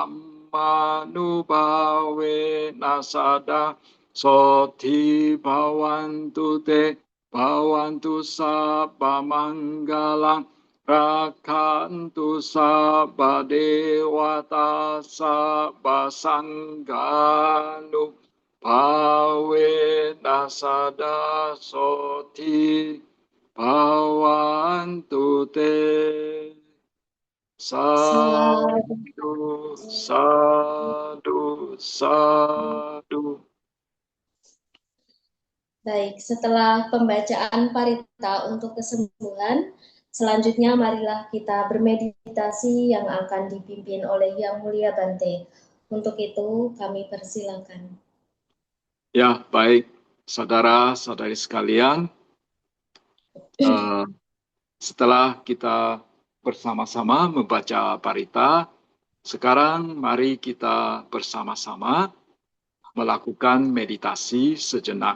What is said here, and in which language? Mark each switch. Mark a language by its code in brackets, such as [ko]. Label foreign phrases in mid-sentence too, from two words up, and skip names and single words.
[pi] dhammanupawena sada Soti bhavantu te bhavantu sabba manggalang rakhantu sabba dewata sabba sangganu bhavena sada soti bhavantu te. Sadu, sadu, sadu. [id] Baik, setelah pembacaan parita untuk kesembuhan, selanjutnya marilah kita bermeditasi yang akan dipimpin oleh Yang Mulia Bante. Untuk itu kami persilakan. Ya, baik saudara-saudari sekalian, setelah kita bersama-sama membaca parita, sekarang mari kita bersama-sama melakukan meditasi sejenak.